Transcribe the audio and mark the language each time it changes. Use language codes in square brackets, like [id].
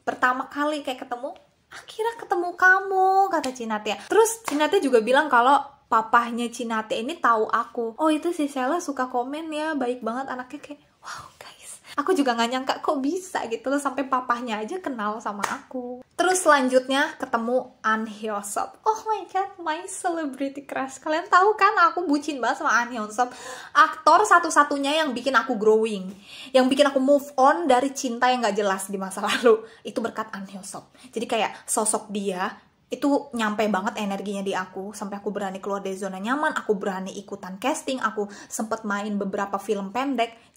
[id] Pertama kali kayak ketemu, akhirnya ketemu kamu, kata Cinatia. Terus Cinatia juga bilang kalau papahnya Cinatia ini tahu aku. Oh itu si Sheila suka komen ya, baik banget anaknya. Kayak wow guys, aku juga nggak nyangka kok bisa gitu loh, sampai papahnya aja kenal sama aku. Terus selanjutnya ketemu An Hyo Sop. [en] Oh my god, my celebrity crush. [id] Kalian tahu kan aku bucin banget sama An Hyo Sop. Aktor satu-satunya yang bikin aku growing, yang bikin aku move on dari cinta yang gak jelas di masa lalu. Itu berkat An Hyo Sop. Jadi kayak sosok dia itu nyampe banget energinya di aku, sampai aku berani keluar dari zona nyaman, aku berani ikutan casting, aku sempet main beberapa film pendek.